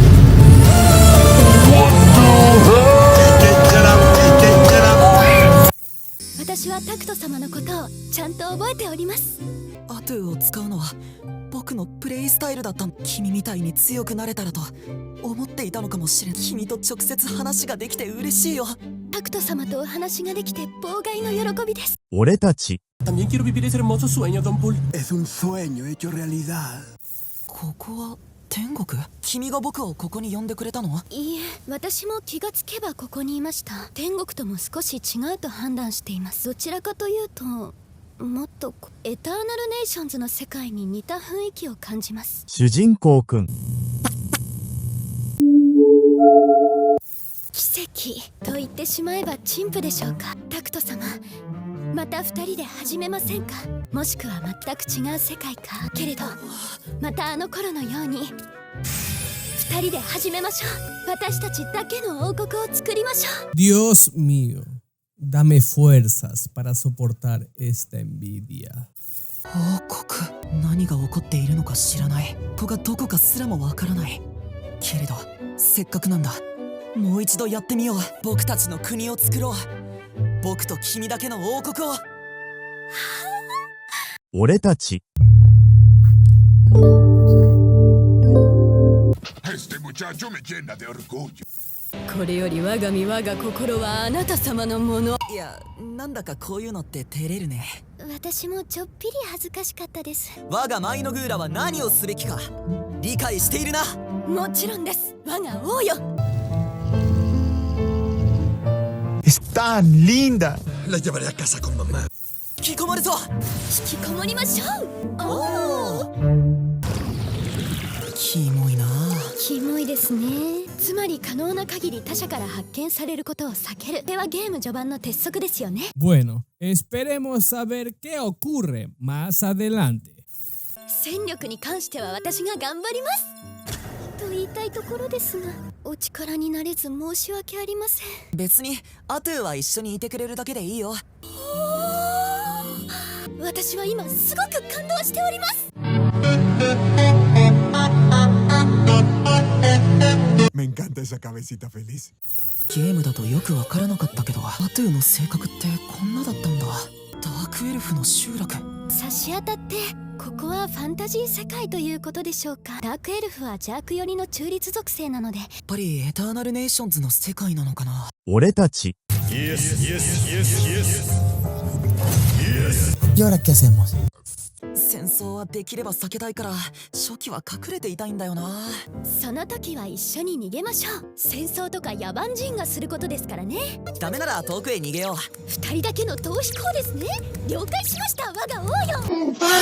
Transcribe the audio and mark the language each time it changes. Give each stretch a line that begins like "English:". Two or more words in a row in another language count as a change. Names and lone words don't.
Japanese: 私はタクト様のことをちゃんと覚えております。アトゥを使うのは僕のプレイスタイルだった。君みたいに強くなれたらと思っていたのかもしれん。君と直接話ができて嬉しいよ。タクト様とお話ができて妨害の喜びです。俺たち
Spanish: También quiero vivir ese hermoso sueño, Don Bull. Es un sueño hecho realidad.
Japanese: ここは天国？君が僕をここに呼んでくれたの？いいえ、私も気がつけばここにいました。天国とも少し違うと判断しています。どちらかというともっとエターナルネーションズの世界に似た雰囲気を感じます。主人公くん奇跡と言ってしまえば陳腐でしょうか。タクト様、また二人で始めませんか？もしくは全く違う世界か。けれどまたあの頃のように二人で始めましょう。私たちだけの王国を作りましょう。
Spanish: Dios mío, dame fuerzas para soportar esta envidia.
Japanese: 王国？何が起こっているのか知らない。ここがどこかすらもわからない。けれどせっかくなんだ。もう一度やってみよう。僕たちの国を作ろう。僕と君だけの王国を。俺たち
Spanish: Este muchacho me llena de orgullo.
Japanese: これより我が身我が心はあなた様のもの。いや、なんだかこういうのって照れるね。私もちょっぴり恥ずかしかったです。我がマイノグーラは何をすべきか理解しているな。もちろんです、我が王よ。
Spanish: Es tan linda. La llevaré a casa con mamá.
Japanese: 引きこもるぞ。引きこもりましょう。おお、キモいな。キモいですね。つまり可能な限り他者から発見されることを避ける。これはゲーム序盤の鉄則ですよね。
Spanish: Bueno, esperemos saber qué ocurre más adelante.
Japanese: 戦力に関しては私が頑張りますと言いたいところですが、お力になれず申し訳ありません。別にアトゥは一緒にいてくれるだけでいいよ。私は今すごく感動しております。
Spanish: Me encanta esa cabecita feliz.
Japanese: ゲームだとよくわからなかったけど、アトゥの性格ってこんなだったんだ。ダークエルフの集落。差し当たってここはファンタジー世界ということでしょうか。ダークエルフは邪悪寄りの中立属性なので、やっぱりエターナルネーションズの世界なのかな。俺たち
Spanish: ¿Y ahora qué hacemos?
Japanese: 戦争はできれば避けたいから初期は隠れていたいんだよな。その時は一緒に逃げましょう。戦争とか野蛮人がすることですからね。ダメなら遠くへ逃げよう。二人だけの逃避行ですね。了解しました、我が王よ。